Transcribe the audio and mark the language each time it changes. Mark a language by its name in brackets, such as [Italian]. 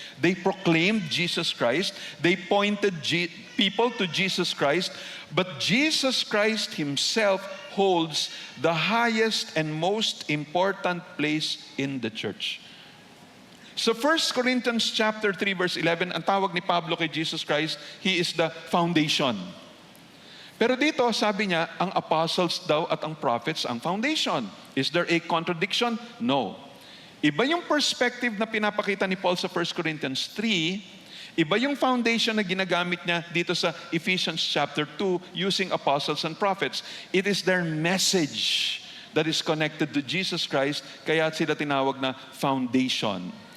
[English] They proclaimed Jesus Christ. They pointed people to Jesus Christ. But Jesus Christ Himself holds the highest and most important place in the church. [Filipino] So 1 Corinthians chapter 3 verse 11, ang tawag ni Pablo kay Jesus Christ, [English] He is the foundation. [Filipino] Pero dito, sabi niya, ang apostles daw at ang prophets ang foundation. [English] Is there a contradiction? [Filipino] No. Iba yung perspective na pinapakita ni Paul sa 1 Corinthians 3, iba yung foundation na ginagamit niya dito sa Ephesians chapter 2 using apostles and prophets. [English] It is their message that is connected to Jesus Christ, [Filipino] kaya sila tinawag na foundation.